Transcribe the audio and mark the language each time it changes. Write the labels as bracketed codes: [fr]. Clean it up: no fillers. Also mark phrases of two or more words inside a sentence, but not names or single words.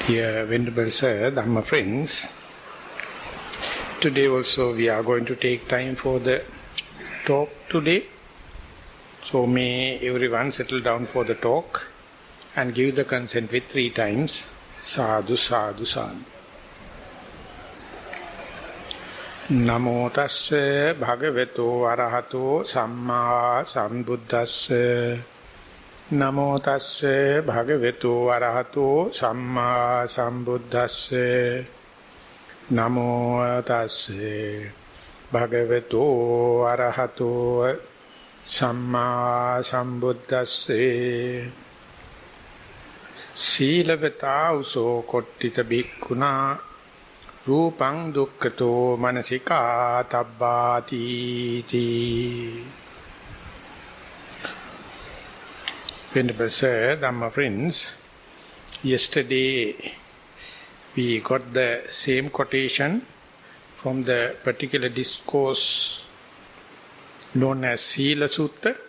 [en] Dear Venerable Sir, Dhamma friends, today also we are going to take time for the talk today. So may everyone settle down for the talk and give the consent with 3 times. [pi] Sadhu, sadhu, sadhu. Namo tasse bhagavato arahato samma sambuddhasse. Namo tasse bhagavato arahato samma sambuddhasse. Namo tasse bhagavato arahato samma sambuddhasse. Seelavanta uso kottita bhikkhuna rupang dukkhato manasika tabbati ti. [en] Venerable Sir, Dhamma friends, yesterday we got the same quotation from the particular discourse known as Sila Sutta,